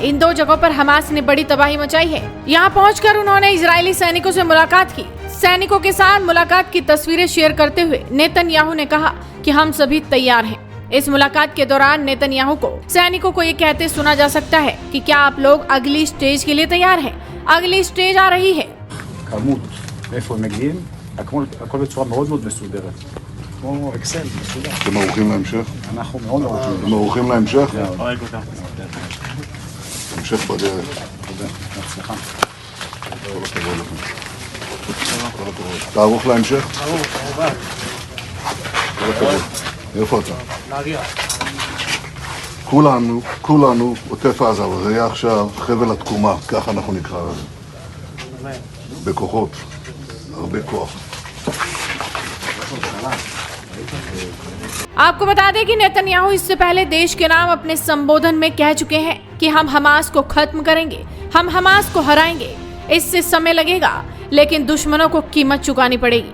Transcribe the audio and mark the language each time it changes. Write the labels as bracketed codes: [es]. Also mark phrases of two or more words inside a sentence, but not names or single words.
[hi] इन 2 जगहों पर हमास ने बड़ी तबाही मचाई है। यहां पहुंचकर उन्होंने इजरायली सैनिकों से मुलाकात की। सैनिकों के साथ मुलाकात की तस्वीरें शेयर करते हुए नेतन्याहू ने कहा कि हम सभी तैयार हैं। इस मुलाकात के दौरान नेतन्याहू को सैनिकों को ये कहते सुना जा सकता है कि क्या आप लोग अगली स्टेज के लिए तैयार हैं? अगली स्टेज आ रही है। [he] אתם ערוכים להמשך? אנחנו מאוד ערוכים. אתם ערוכים להמשך? המשך בדרך. בהצלחה. כל הכבוד לכם. אתה ערוך להמשך? ערוך, כמובן. כל הכבוד. איפה אתה? נהריה. כולנו עוטף עזה, אבל זה יהיה עכשיו חבל התקומה, ככה אנחנו נקרא לזה. בכוחות, הרבה כוח. [hi] आपको बता दें कि नेतन्याहू इससे पहले देश के नाम अपने संबोधन में कह चुके हैं कि हम हमास को खत्म करेंगे, हम हमास को हराएंगे। इससे समय लगेगा, लेकिन दुश्मनों को कीमत चुकानी पड़ेगी।